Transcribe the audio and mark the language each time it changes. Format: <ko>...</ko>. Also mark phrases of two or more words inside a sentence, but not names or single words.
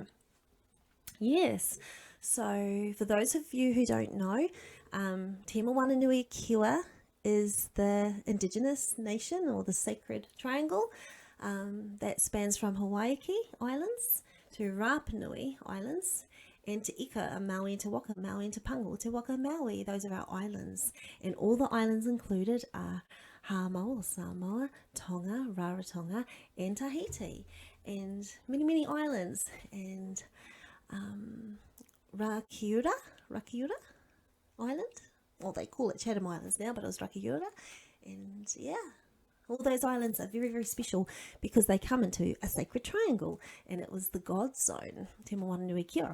<en>Yes, so for those of you who don't know, Te Wananui Kiwa is the Indigenous nation, or the sacred triangle, that spans from Hawaii Islands to Rapa Nui Islands, and to Ika, Maui, and Te Waka, Maui, and Te Pango, Te Waka, Maui. Those are our islands, and all the islands included are Hāmoa, Samoa, Tonga, Rarotonga, and Tahiti, and many islands, and Rakiura Island, well, they call it Chatham Islands now, but it was Rakiura, and yeah, all those islands are very special because they come into a sacred triangle, and it was the God zone, Te Wananui Kiwa.</en>